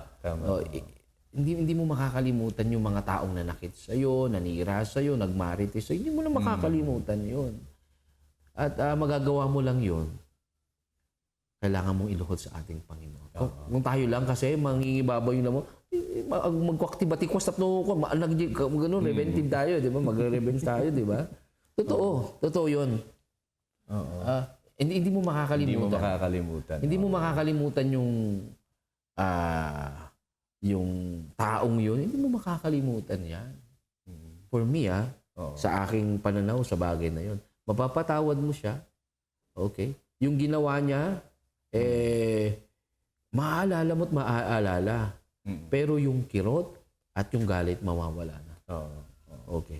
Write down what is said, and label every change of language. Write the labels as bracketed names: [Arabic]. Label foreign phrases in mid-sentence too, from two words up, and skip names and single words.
[Filipino] Tama. Hindi mo makakalimutan yung mga taong nanakit sa'yo, nanira sa'yo, nagmarites sa'yo. Hindi mo na makakalimutan yun. At magagawa mo lang yun. Kailangan mong iluhod sa ating Panginoon. Kung tayo lang kasi, mangingibabaw yung lamo, magkwakti-batikwas tapno ko, gano'n, reventive tayo, di ba? Magre-revenge tayo, di ba? Totoo yun. Hindi mo makakalimutan. Hindi mo makakalimutan yung taong yun. Hindi mo makakalimutan yan. [English] For me, [Filipino] sa aking pananaw sa bagay na yun, mapapatawad mo siya. Okay? Yung ginawa niya, maaalala mo't maaalala. Pero yung kirot at yung galit, mawawala na. Okay.